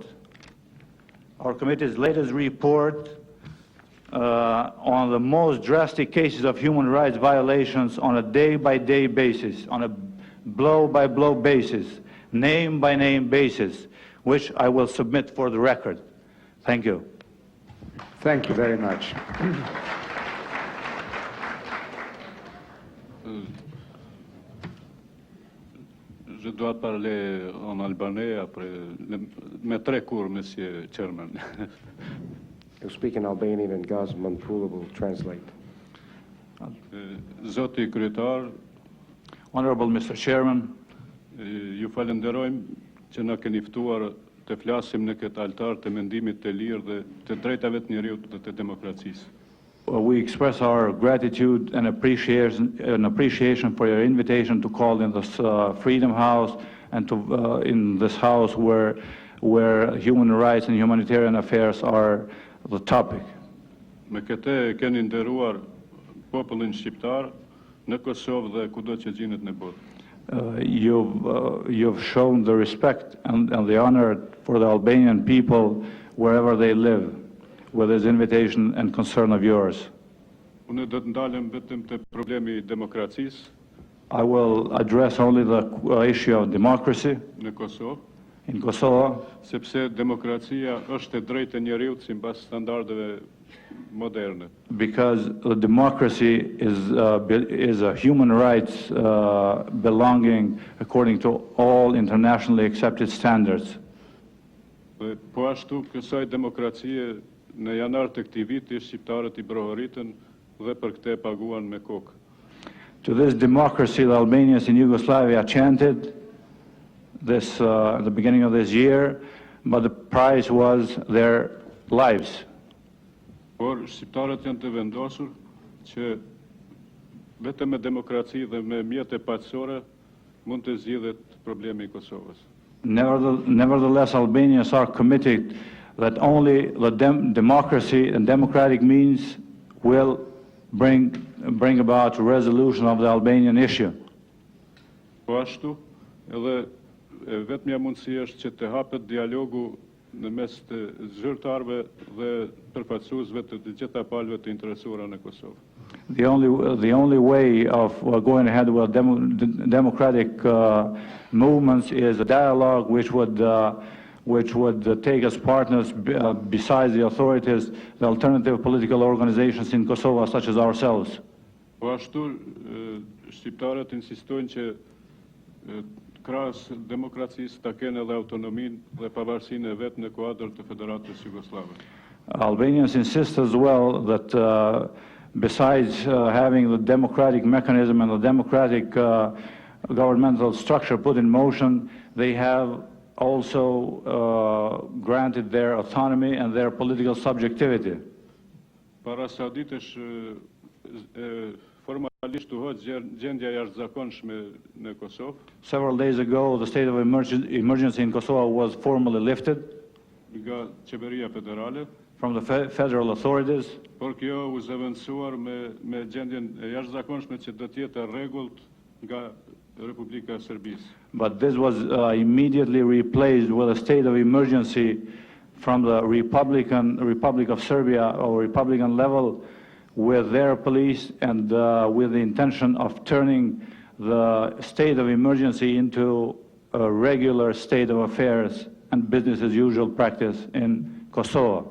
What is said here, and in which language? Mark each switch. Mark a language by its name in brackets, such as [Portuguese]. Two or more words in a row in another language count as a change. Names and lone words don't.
[English] Our committee's latest report on the most drastic cases of human rights violations on a day-by-day basis, on a blow-by-blow basis, name-by-name basis, which I will submit for the record. Thank you. Thank you very much. [French] Je dois parler en albanais après mes très court, Monsieur Chairman. [English] He'll speak in Albanian and Gosman Pula will translate. [Albanian] Zoti kryetar, [English] Honorable Mr. Chairman, [Albanian] ju falenderojmë që na keni ftuar të flasim në këtë altar të mendimit të lirë dhe të drejtave të njeriut dhe të demokracisë. [English] we express our gratitude and appreciation for your invitation to call in this Freedom House and to in this house where human rights and humanitarian affairs are the topic. [Albanian] Me këtë keni nderuar popullin shqiptar në Kosovë dhe kudo që gjinet në botë. [English] You've shown the respect and the honor for the Albanian people wherever they live, with this invitation and concern of yours. [Albanian] Unë do të ndalem vetëm te problemi I demokracisë [English] I will address only the issue of democracy [Albanian] në Kosovë, [English] in Kosovo, [Albanian] sepse demokracia është e drejtë e njeriut sipas standardeve moderne. [English] because the democracy is a human rights belonging according to all internationally accepted standards. [Albanian] Dhe po ashtu kësaj demokracie në janar të këtij viti shqiptarët I brohoritën dhe për këtë e paguan me kokë. [English] To this democracy, the Albanians in Yugoslavia chanted this at the beginning of this year, but the price was their lives. [Albanian] Por shqiptarët janë të vendosur që vetëm me demokraci dhe me mjete paqësore mund të zgjidhet problemi I Kosovës. [English] Nevertheless, Albanians are committed that only the democracy and democratic means will bring about resolution of the Albanian issue. [Albanian] Po ashtu, edhe vetmja mundësi është që të hapet dialogu në mes të zyrtarëve dhe përfaqësuesve të gjitha palëve të interesuara në Kosovë. [English] The only way of going ahead with democratic movements is a dialogue which would take as partners, besides the authorities, the alternative political organizations in Kosovo, such as ourselves. [Albanian] Po ashtu, shqiptarët insistojnë që krahas demokracisë ta kenë edhe autonominë dhe pavarësinë e vet në kuadër të Federatës Jugoslave. [English] Albanians insist as well that besides having the democratic mechanism and the democratic governmental structure put in motion, they have also granted their autonomy and their political subjectivity. [Albanian] Para sa ditësh formalisht u hoq gjendja jashtëzakonshme në Kosovë. [English] Several days ago, the state of emergency in Kosovo was formally lifted [Albanian] Nga qeveria federale. [English] From the federal authorities. [Albanian] Por kjo u zëvendësuar me gjendjen e jashtëzakonshme që do të jetë e rregullt nga Republika e Serbisë. [English] But this was immediately replaced with a state of emergency from the Republic of Serbia or Republican level, with their police and with the intention of turning the state of emergency into a regular state of affairs and business as usual practice in Kosovo.